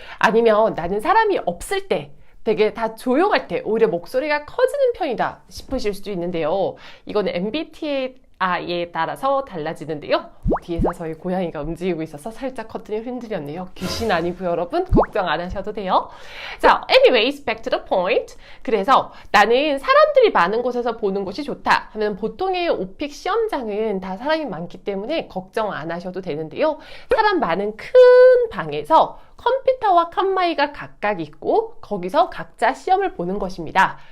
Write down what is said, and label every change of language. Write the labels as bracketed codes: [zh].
[ko] 아니면 나는 사람이 없을 때 되게 다 조용할 때 오히려 목소리가 커지는 편이다 싶으실 수도 있는데요. 이건 MBTI에 따라서 달라지는데요. 뒤에서 저희 고양이가 움직이고 있어서 살짝 커튼이 흔들렸네요. 귀신 아니고요, 여러분. 걱정 안 하셔도 돼요. 자, [en] anyways, back to the point. [ko] 그래서 나는 사람들이 많은 곳에서 보는 것이 좋다 하면 보통의 오픽 시험장은 다 사람이 많기 때문에 걱정 안 하셔도 되는데요. 사람 많은 큰 방에서 컴퓨터와 칸마이가 각각 있고 거기서 각자 시험을 보는 것입니다.